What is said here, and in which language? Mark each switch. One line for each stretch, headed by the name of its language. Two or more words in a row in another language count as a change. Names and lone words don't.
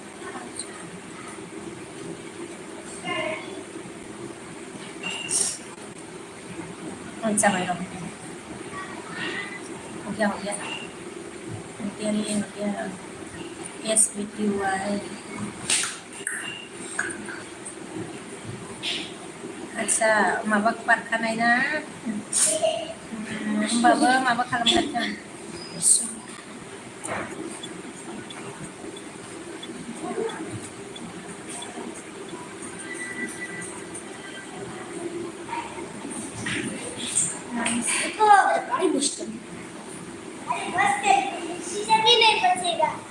Bodo: जाबाय र'
Hindi: हो गया
Bodo: SBTY आदसा माबा बारखानाय ना होमबाबो माबा खालामगासिनो
Hindi: अरे मुश्किल अरे बस शीशा भी नहीं बचेगा